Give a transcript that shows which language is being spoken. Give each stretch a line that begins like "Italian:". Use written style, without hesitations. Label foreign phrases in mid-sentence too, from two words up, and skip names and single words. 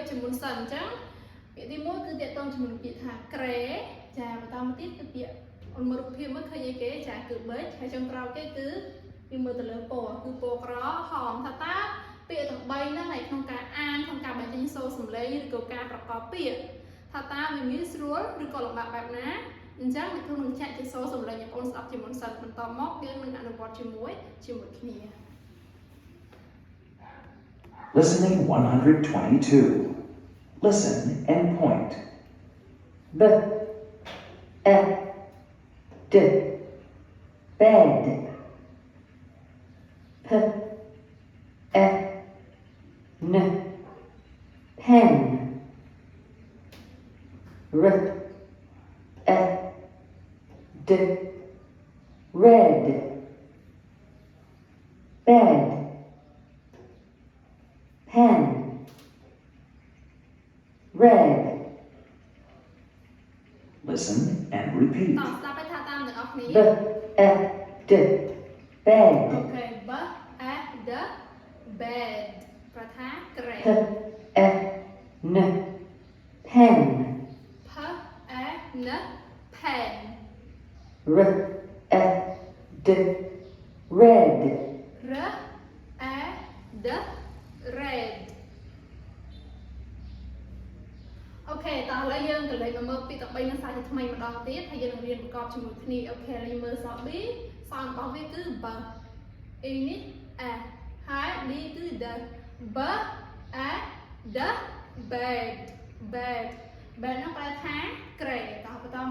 Khmer: ជាមុនសិនអញ្ចឹងពាក្យទី1គឺតកតងជាមួយនឹងពាក្យថាក្រែចាបន្តមកទៀតគឺពាក្យអូនមើលរូបភាពមើលឃើញអីគេចាគឺបេចហើយចុងក្រោយគេគឺវាមើលទៅលើពណ៌គឺពណ៌ក្រហមថាតើពាក្យទាំង3ហ្នឹងឯក្នុងការអានក្នុងការបញ្ចេញសូរសំឡេងឬក៏ការប្រកបពាក្យថាតើវាងាយស្រួលឬក៏លំបាកបែបណាអញ្ចឹងអ្នកគ្រូនឹងចាក់ជាសូរសំឡេងឲ្យបងស្ដាប់ជាមុនសិនបន្តមកយើងនឹងអនុវត្តជាមួយគ្នា
English: Listening 122. Listen and point. B, E, D, bed. P, E, N, pen. R, E, D, red. Bed. Pen. Red. Listen and repeat. B, E, D, bed. Okay, B, E, D, bed.
Khmer: ប្រថាក្រែ
English: P, E, N, pen. P, E, N, pen. R, E, D, red. R, E, D, red.
Khmer: អូខេតោះឥឡូវយើងទៅលេខមកមើលពាក្យទាំង3នឹងសាជាថ្មីម្ដងទៀតហើយយើងនឹងរៀនប្រកបជាមួយគ្នាអូខេឥឡូវមើលសរ B សររបស់វាគឺ B E នេះ A ហើយ D គឺ D B A D bed ហ្នឹងប្រែថាក្រែតោះបន្តមក